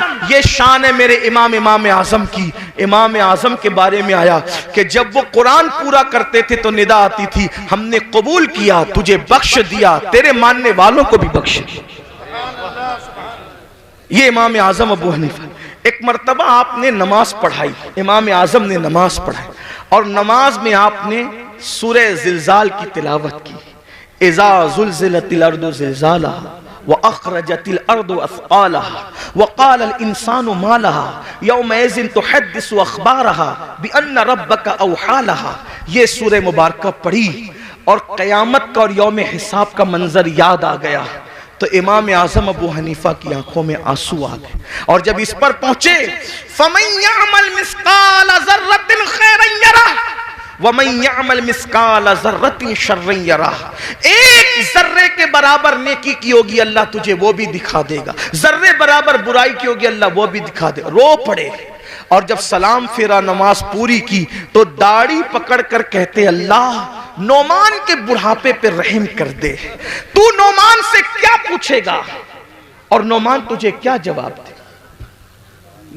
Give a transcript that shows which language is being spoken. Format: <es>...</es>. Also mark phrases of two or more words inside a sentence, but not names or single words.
<hi>ये शान है मेरे इमाम आजम की। इमाम आजम के बारे में आया कि जब वो कुरान पूरा करते थे तो निदा आती थी, हमने कबूल किया, तुझे बख्श दिया, तेरे मानने वालों को भी बख्श दिया। ये इमाम आजम अबू हनीफा। एक मर्तबा आपने नमाज पढ़ाई, इमाम आजम ने नमाज पढ़ाई, और नमाज में आपने सूरह जिलजाल की तिलावत की।</hi> <ar>إذا زلزلت الأرض زلزالها و أخرجت الأرض أثقالها و قال الإنسان ما لها يومئذ تحدث أخبارها بأن ربك أوحى لها.</ar> <hi>ये सूरह मुबारका पढ़ी और क़यामत का और यौम हिसाब का मंजर याद आ गया तो इमाम आज़म अबू हनीफा की आंखों में आंसू आ गए। और जब इस पर पहुंचे,</hi> <ar>فمن يعمل مثقال ذرة خيرا يره و من يعمل مثقال ذرة شرا يره,</ar> <hi>एक जर्रे के बराबर नेकी की होगी अल्लाह तुझे वो भी दिखा देगा, जर्रे बराबर बुराई की होगी अल्लाह वो भी दिखा देगा। रो पड़े और जब सलाम फेरा नमाज पूरी की तो दाढ़ी पकड़ कर कहते, अल्लाह नोमान के बुढ़ापे पे रहम कर दे, तू नोमान से क्या पूछेगा और नोमान तुझे क्या जवाब दे।</hi>